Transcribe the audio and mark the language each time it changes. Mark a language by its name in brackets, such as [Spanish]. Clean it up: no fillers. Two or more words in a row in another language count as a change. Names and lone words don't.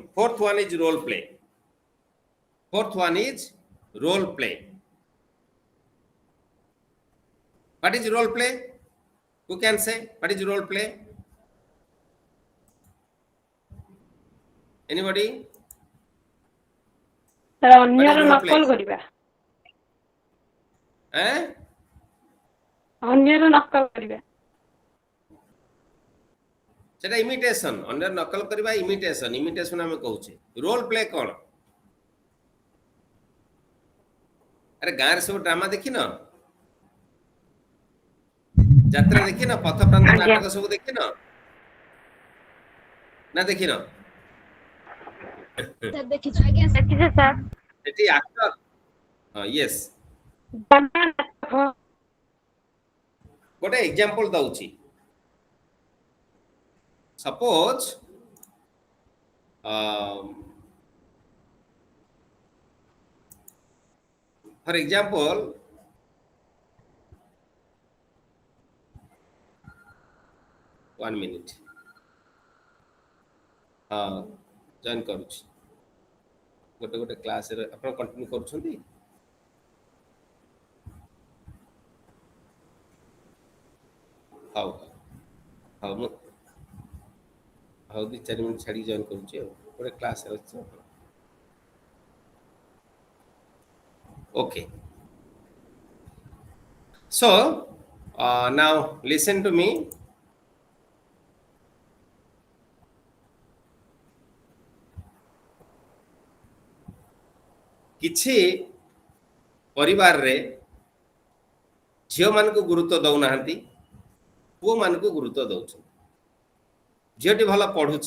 [English] Fourth one is role play. Fourth one is role play. What is role play? Who can say what is role play? Anybody? [Odia] ଅନ୍ୟର ନକଲ କରିବା ଅନ୍ୟର ନକଲ କରିବା ସେଟା ଇମିଟେସନ ଅନ୍ୟର ନକଲ କରିବା ଇମିଟେସନ ଆମେ କହୁଛେ [English] role play [Odia] କଣ ଆରେ ଗାଁରେ ସବୁ ଡ୍ରାମା ଦେଖିନ ଯାତ୍ରା ଦେଖିନ ପଥପ୍ରାନ୍ତ ନାଟକ ସବୁ ଦେଖିନ ନା ଦେଖିନ ଦେଖିଛୁ ଆଜ୍ଞା ଦେଖିଛୁ ସାର୍ ସେଠି [English] actor yes [Odia] ଗୋଟେ ଏକ୍ସାମ୍ପଲ ଦଉଛି [English] suppose for example one minute join [Odia] କରୁଛି ଗୋଟେ କ୍ଲାସ ରେ ଆପଣ କଣ୍ଟିନ୍ୟୁ କରୁଛନ୍ତି ହଉ ମୁଁ ହଉ 2-4 ମିନିଟ୍ ଛାଡ଼ି ଜଏନ୍ କରୁଛି ଆଉ ଗୋଟେ କ୍ଲାସ୍ ଅଛି okay [English] so now listen to me [Odia] କିଛି ପରିବାରରେ ଝିଅମାନଙ୍କୁ ଗୁରୁତ୍ୱ ଦେଉନାହାନ୍ତି ପୁଅମାନଙ୍କୁ ଗୁରୁତ୍ୱ ଦେଉଛନ୍ତି ଝିଅଟି ଭଲ ପଢୁଛି